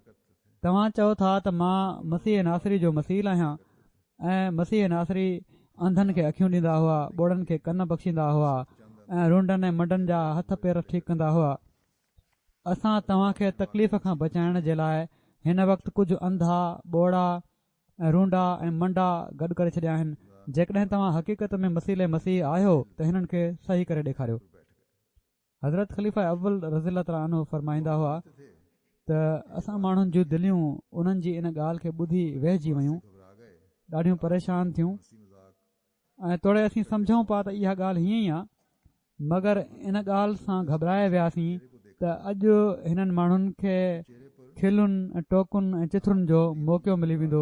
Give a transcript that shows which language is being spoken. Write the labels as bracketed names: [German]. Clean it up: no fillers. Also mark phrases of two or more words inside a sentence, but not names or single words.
[Sindhi] तव्हां चओ था त मां मसीह नासरी जो मसील आहियां ऐं मसीह नासरी अंधनि खे अखियूं ॾींदा हुआ ॿोड़नि खे कन बख़्शींदा हुआ ऐं रूंडनि ऐं मंडनि जा हथ पेर ठीकु कंदा हुआ। असां तव्हांखे तकलीफ़ खां बचाइण जे लाइ हिन वक़्तु कुझु अंधा ॿोड़ा ऐं रूंडा ऐं मंडा गॾु करे छॾिया आहिनि। जेकॾहिं तव्हां हक़ीक़त में मसीले मसीह आहियो त हिननि खे सही करे ॾेखारियो। हज़रत ख़लीफ़ा अव्वल [Arabic] رضي الله تعالى عنه [Sindhi] फरमाईंदा हुआ त असां माण्हुनि जूं दिलियूं उन्हनि जी इन ॻाल्हि खे ॿुधी वहिजी वयूं ॾाढियूं परेशान थियूं ऐं तोड़े असीं सम्झूं पिया त इहा ॻाल्हि हीअं ई आहे मगर इन ॻाल्हि सां घबराए वियासीं त अॼु हिननि माण्हुनि खे खिलुनि ऐं टोकुनि ऐं चिथरुनि जो मौक़ो मिली वेंदो।